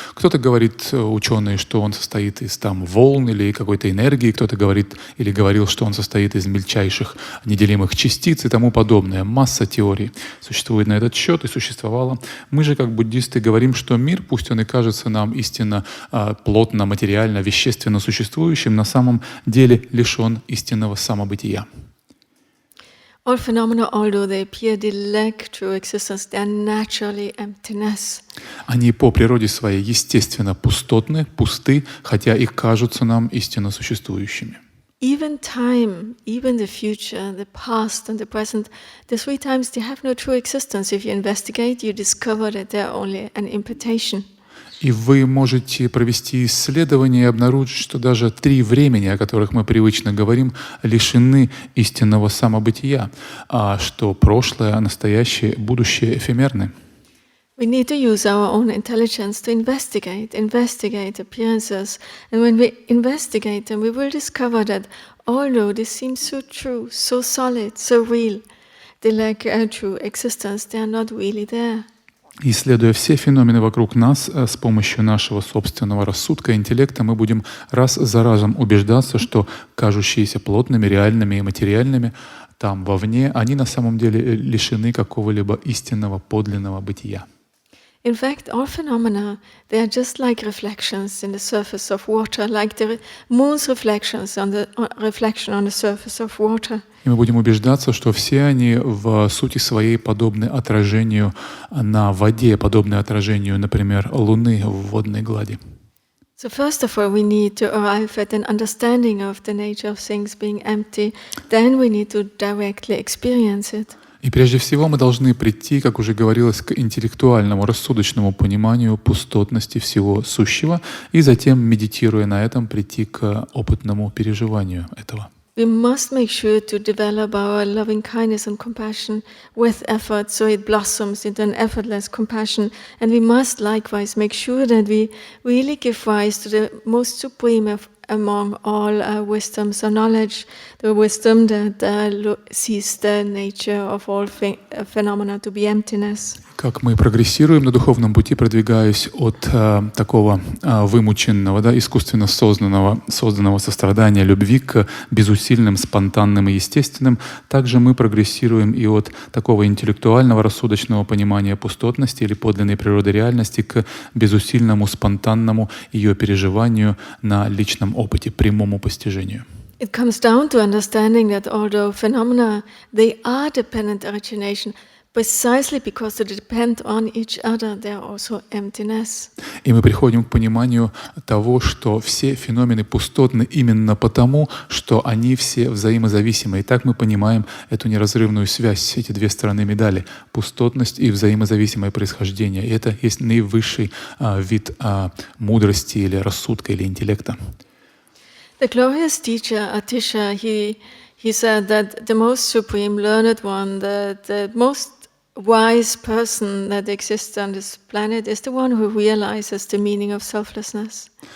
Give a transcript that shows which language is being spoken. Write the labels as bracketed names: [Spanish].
[Russian] Кто-то говорит, ученые, что он состоит из волн или какой-то энергии, кто-то говорит или говорил, что он состоит из мельчайших неделимых частиц и тому подобное. Масса теорий существует на этот счет и существовало. Мы же, как буддисты, говорим, что мир, пусть он и кажется нам истинно плотно, материально, вещественно существующим, на самом деле лишен истинного самобытия. [English] All phenomena, although they appear, they lack true existence. They are naturally emptiness. [Russian] Они по природе своей естественно пустотны, пусты, хотя и кажутся нам истинно существующими. [English] Even time, even the future, the past and the present, the three times they have no true existence. If you investigate, you discover that they are only an imputation. [Russian] И вы можете провести исследование и обнаружить, что даже 3 времени, о которых мы привычно говорим, лишены истинного самобытия, а что прошлое, настоящее, будущее эфемерны. [English] We need to use our own intelligence to investigate appearances. And when we investigate them, we will discover that although they seem so true, so solid, so real, they lack a true existence. They are not really there. [Russian] Исследуя все феномены вокруг нас с помощью нашего собственного рассудка и интеллекта, мы будем раз за разом убеждаться, что кажущиеся плотными, реальными и материальными там вовне, они на самом деле лишены какого-либо истинного подлинного бытия. [English] In fact, all phenomena, they are just like reflections in the surface of water, like the moon's reflection on the surface of water. [Russian] И мы будем убеждаться, что все они в сути своей подобны отражению на воде, подобны отражению, например, Луны в водной глади. [English] So first of all, we need to arrive at an understanding of the nature of things being empty. Then we need to directly experience it. [Russian] И прежде всего мы должны прийти, как уже говорилось, к интеллектуальному, рассудочному пониманию пустотности всего сущего, и затем, медитируя на этом, прийти к опытному переживанию этого. [English] We must make sure to develop our loving kindness and compassion with effort, so it blossoms into an effortless compassion. And we must likewise make sure that we really give rise to the most supreme among all wisdoms or knowledge, the wisdom that sees the nature of all phenomena to be emptiness. [Russian] Как мы прогрессируем на духовном пути, продвигаясь от такого вымученного, искусственно созданного сострадания, любви к безусильным, спонтанным и естественным, также мы прогрессируем и от такого интеллектуального, рассудочного понимания пустотности или подлинной природы реальности к безусильному, спонтанному ее переживанию на личном опыте, прямому постижению. [English] It comes down to understanding that although phenomena, they are dependent origination, precisely because they depend on each other, they are also emptiness. [Russian] И мы приходим к пониманию того, что все феномены пустотны именно потому, что они все взаимозависимы. И так мы понимаем эту неразрывную связь, эти 2 стороны медали — пустотность и взаимозависимое происхождение. И это есть наивысший вид мудрости или рассудка или интеллекта. [English] The glorious teacher Atisha, he said that the most supreme learned one, the most wise person that exists on this planet is the one who realizes the meaning of selflessness.